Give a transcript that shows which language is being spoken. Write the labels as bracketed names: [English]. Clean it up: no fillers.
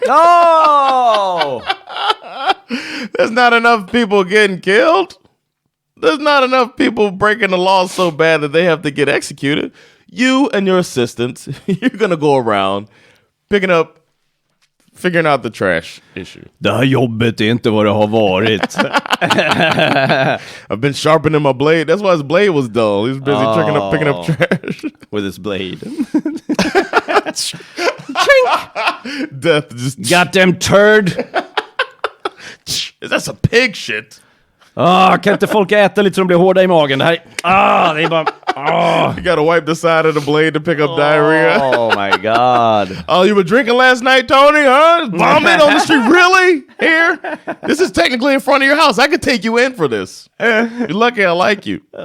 [English] Oh! There's not enough people getting killed. There's not enough people breaking the law so bad that they have to get executed. You and your assistants, you're going to go around figuring out the trash issue. [Swedish] Det här jobbet är inte vad det har varit. [English] I've been sharpening my blade. That's why his blade was dull. He was busy picking up trash. With his blade. Death just... Goddamn turd. That's a pig shit. [Swedish] Kan inte folk äta lite så de blir hårda i magen? Det här, det är bara... [English] You gotta wipe the side of the blade to pick up diarrhea. Oh my god. Oh, you were drinking last night, Tony, huh? Vomit on the street? Really? Here? This is technically in front of your house. I could take you in for this. You're lucky I like you.